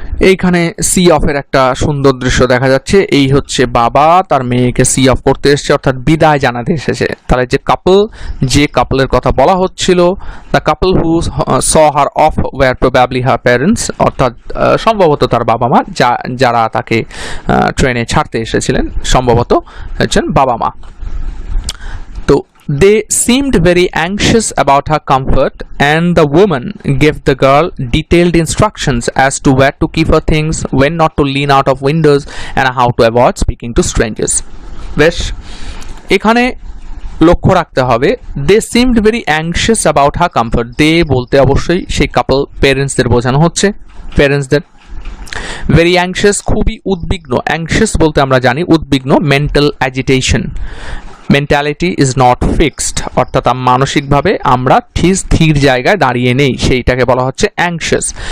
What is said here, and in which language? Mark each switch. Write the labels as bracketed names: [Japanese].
[Bangla] এইখানে সি অফের একটা সুন্দর দৃশ্য দেখা যাচ্ছে। এই হচ্ছে বাবা তার মেয়েকে সি অফ করতে এসেছে, অর্থাৎ বিদায় জানাতে এসেছে। তাহলে যে কাপলের কথা বলা হচ্ছিল, [English] the couple who saw her off were probably her parents, [Bangla] অর্থাৎ সম্ভবত তার বাবা মা, যারা তাকে ট্রেনে ছাড়তে এসেছিলেন সম্ভবত হচ্ছেন বাবা মা। [English] তো they seemed very anxious about her comfort, and the woman gave the girl detailed instructions as to where to keep her things, when not to lean out of windows, and how to avoid speaking to strangers. [Bangla] বেশ, এখানে লক্ষ্য রাখতে হবে [English] they seemed very anxious about her comfort. [Bangla] they বলতে অবশ্যই সেই কাপল প্যারেন্টসদের বোঝানো হচ্ছে, প্যারেন্টসদের। ভেরি অ্যাংশিয়াস খুবই উদ্বিগ্ন, অ্যাংশিয়াস বলতে আমরা জানি উদ্বিগ্ন, mental agitation. [English] mentality is not fixed, [Bangla] অর্থাৎ মানসিকভাবে আমরা স্থির জায়গায় দাঁড়িয়ে নেই, সেইটাকে বলা হচ্ছে অ্যাংশিয়াস।